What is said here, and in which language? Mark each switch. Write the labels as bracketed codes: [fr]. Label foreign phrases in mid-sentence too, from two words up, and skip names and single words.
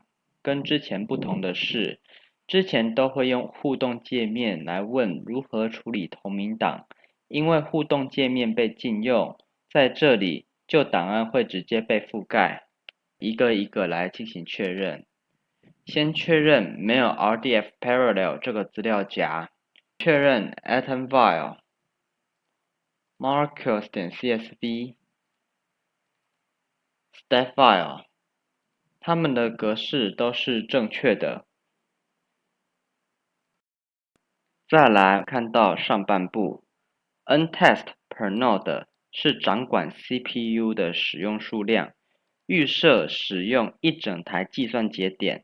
[zh] 跟之前不同的是，之前都会用互动界面来问如何处理同名档，因为互动界面被禁用，在这里旧档案会直接被覆盖。一个一个来进行确认。先确认没有 RDF_parallel 这个资料夹，确认 atomfile、marcus.csv、statefile 它们的格式都是正确的。再来看到上半部 ，ntest_per_node 是掌管 CPU 的使用数量，预设使用一整台计算节点，